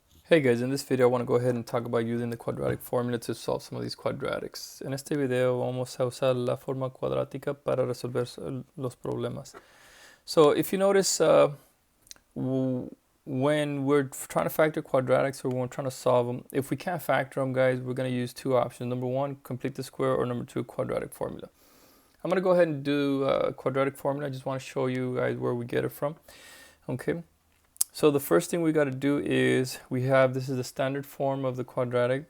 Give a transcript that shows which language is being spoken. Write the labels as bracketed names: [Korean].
[English] Hey guys, in this video I want to go ahead and talk about using the quadratic formula to solve some of these quadratics. [Spanish] En este video vamos a usar la forma cuadrática para resolver los problemas. [English] So if you notice, when we're trying to factor quadratics or when we're trying to solve them, if we can't factor them, guys, we're going to use two options. Number one, complete the square, or number two, quadratic formula. I'm going to go ahead and do quadratic formula. I just want to show you guys where we get it from. Okay. So the first thing we got to do is this is the standard form of the quadratic.